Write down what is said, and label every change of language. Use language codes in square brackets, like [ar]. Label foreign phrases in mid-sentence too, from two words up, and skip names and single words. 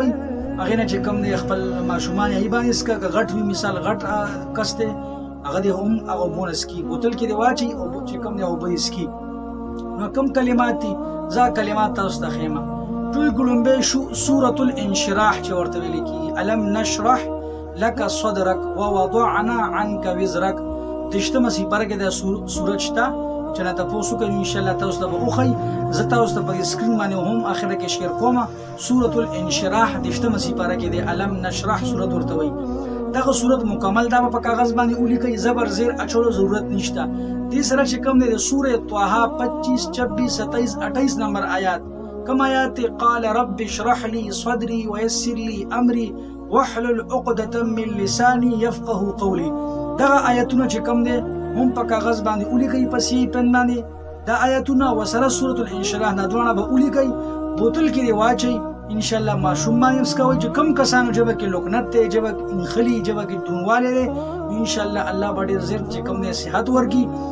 [ps] هغې نه چې کوم دی خپل ماشومان یې باندې څښه، که غټ وي مثال غټ کس دی هغه دې هم هغه اوبو نه څښي، بوتل کې دې واچوئ او چې کوم دی اوبه یې څښي. نو کوم کلمات دي زه کلمات تاسو ته ښیم. ټول ګلومبی سورة الانشراح چې ورته ویل کېږي، [ar] الم نشرح لك صدرك ووضعنا عنك وزرك. [ps] دشتمه سپاره کې دا سورت شته چې نه تاسو کوئ انشاءالله تاسو ته به وښیي. زه تاسو ته په سکرین باندې هم اخره کې شیر کوم. سورة الانشراح دشتمه سپاره کې دی، الم نشرح سورت ورته وایي. دغه سورت مکمل دا په کاغذ باندې ولیکئ، زبر زیر اچولو ضرورت نشته. دې سره چې کوم دی د سورة طه 25 26 27 28 نمبر آیات کوم آیات؟ [ar] قال رب اشرح لي صدري ويسر لي امري واحلل عقدة من لساني يفقهوا قولي. [ps] دغه آیتونه چې کوم دی هم په کاغذ باندې ولیکئ، په سی پن باندې دا آیتونه وسره سورة الانشراح دا دواړه به ولیکئ، بوتل کې دې واچئ. انشاءالله ماشوم باندې مسکوئ چې کوم کسانو ژبه کې لقنت دی، ژبه انخلي، ژبه کې دروندوالی دی، انشاءالله الله به ډېر زر چې کوم دی صحت ورکړي.